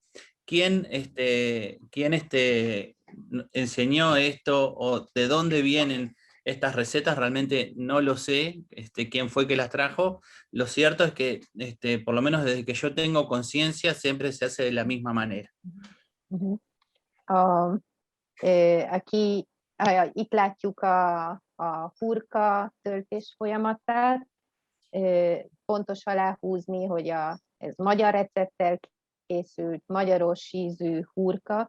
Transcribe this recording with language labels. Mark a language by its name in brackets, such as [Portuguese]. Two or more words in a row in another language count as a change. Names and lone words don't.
[Spanish] ¿Quién enseñó esto o de dónde vienen estas recetas? Realmente no lo sé, quién fue que las trajo. Lo cierto es que, por lo menos desde que yo tengo conciencia, siempre se hace de la misma manera. [Hungarian] Itt látjuk a hurka töltés folyamatát. Fontos aláhúzni, hogy ez magyar recepttel készült, magyaros ízű hurka.